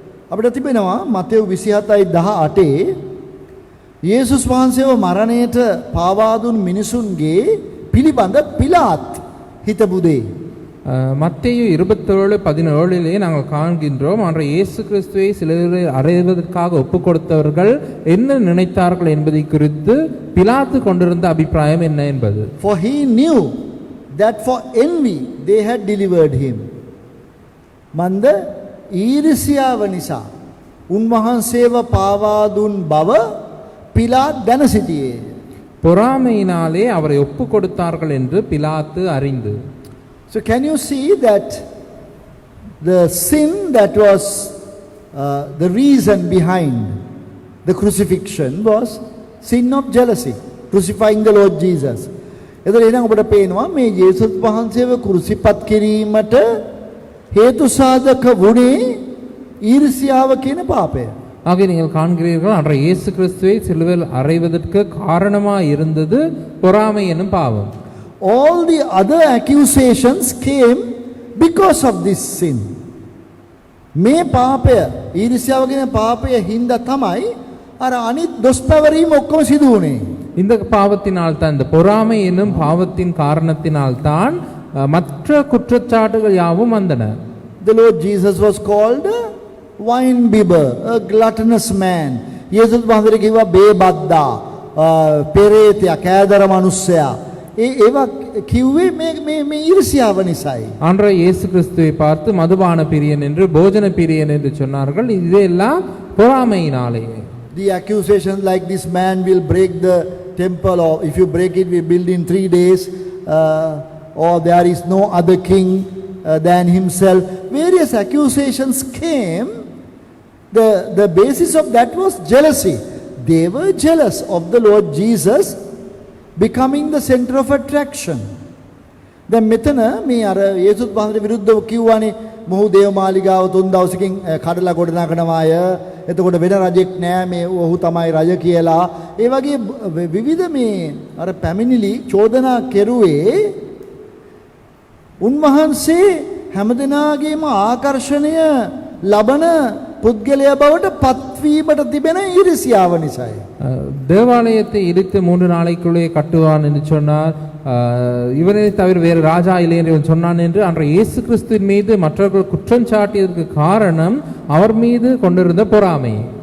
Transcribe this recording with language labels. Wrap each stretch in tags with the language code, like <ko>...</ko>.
<si>අපිට තිබෙනවා මතෙව් 27:18 යේසුස් වහන්සේව මරණයට පාවා දුන් මිනිසුන්ගේ පිළිබඳ පිලාත් හිතපු දේ.</si> <ta>மத்தேயு 27:17 நாங்கள் காண்கின்றோம், அன்று இயேசு கிறிஸ்துவை சிலுவையில் அறைவதற்காக ஒப்பு கொடுத்தவர்கள் என்ன நினைத்தார்கள் என்பதை குறித்து பிலாத்து கொண்டிருந்த அபிப்பிராயம் என்ன என்பது.</ta> <en>For he knew that for envy they had delivered him.</en> <si>මන්ද ඊර්ෂ්‍යාව නිසා උන්වහන්සේව පාවා දුන් බව පිලාත් දැන සිටියේ.</si> <ta>பொறாமையினாலே அவரை ஒப்பு கொடுத்தார்கள் என்று பிலாத்து அறிந்து.</ta> <en>So can you see that the sin that was the reason behind the crucifixion was sin of jealousy, crucifying the Lord Jesus.</en> <si>එතකොට එහෙනම් ඔබට පේනවා මේ යේසුස් වහන්සේව කුරුසිපත් කිරීමට හේතු සාධක වුණේ ඊර්ෂ්‍යාව කියන පාපය.</si> <ta>ஆக நீங்கள் காண்கிறீர்கள், அன்று இயேசு கிறிஸ்துவை சிலுவையில் அறைவதற்கு காரணமாக இருந்தது பொறாமை என்னும் பாவம்.</ta> <en>All the other accusations came because of this sin.</en> <si>මේ පාපය ඊර්ෂ්‍යාව කියන පාපය හින්දා තමයි අර අනිත් දොස් පැවරීම ඔක්කොම සිදු වුණේ.</si> <ta>இந்த பாவத்தினால் தான், இந்த பொறாமை என்னும் பாவத்தின் காரணத்தினால் தான் மற்ற குற்றச்சாட்டுகள் யாவும் வந்தன.</ta> <en>The Lord Jesus was called a wine bibber, a gluttonous man.</en> <si>යේසුස් වහන්සේ කිව්වා බේබද්දා, පෙරේතයා, කෑදර මිනිස්සයා. ඒවා කිව්වේ මේ ඊර්ෂ්‍යාව නිසායි.</si> <ta>அன்று இயேசு கிறிஸ்துவை பார்த்து மதுபான பிரியன் என்று, போஜன பிரியன் என்று சொன்னார்கள். இதெல்லாம் பொறாமையினாலே.</ta> <en>The accusations like this man will break the temple, or if you break it we build in 3 days, or there is no other king than himself. Various accusations came. The basis of that was jealousy. They were jealous of the Lord Jesus becoming the center of attraction.</en> <si>දැන් මෙතන මේ අර යේසුස් වහන්සේට විරුද්ධව කිව්වානේ මොහු දේවමාලිගාව 3 දවසකින් කඩලා ගොඩනගනවා අය. එතකොට වෙන රජෙක් නෑ, මේ ඔහු තමයි රජ කියලා. ඒ වගේ විවිධ මේ අර පැමිණිලි චෝදනා කෙරුවේ උන්වහන්සේ හැමදෙනාගේම ආකර්ෂණය ලබන පුද්ගලයා බවට පත්වීමට තිබෙන ඊර්ෂ්‍යාව නිසායි.</si> <ta>தேவாலயத்தை இடித்து 3 நாளைக்குள்ளே கட்டுவான் என்று சொன்னார். இவனை தவிர வேறு ராஜா இல்லை என்று இவன் சொன்னான் என்று அன்றைய இயேசு கிறிஸ்துவின் மீது மற்றவர்கள் குற்றம் சாட்டியதற்கு காரணம் அவர் மீது கொண்டிருந்த பொறாமை.</ta>